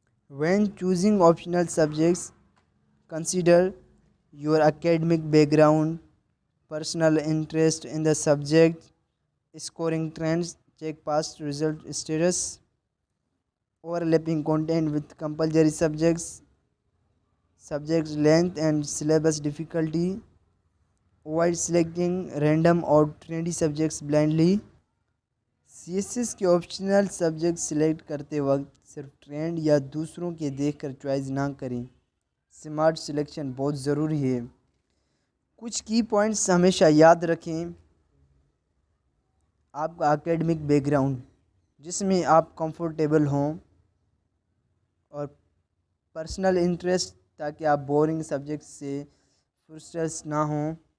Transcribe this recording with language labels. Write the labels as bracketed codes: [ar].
[en] When choosing optional subjects, consider your academic background, personal interest in the subject, scoring trends, check past result status, overlapping content with compulsory subjects, subject length and syllabus difficulty. Avoid selecting random or trendy subjects blindly. [ur] CSS کے optional subject select کرتے وقت صرف trend یا دوسروں کے دیکھ کر choice نہ کریں، سمارٹ سلیکشن بہت ضروری ہے۔ کچھ کی پوائنٹس ہمیشہ یاد رکھیں۔ آپ کا اکیڈمک بیک گراؤنڈ جس میں آپ کمفرٹیبل ہوں اور پرسنل انٹرسٹ تاکہ آپ بورنگ سبجیکٹ سے فرسٹریٹ نہ ہوں.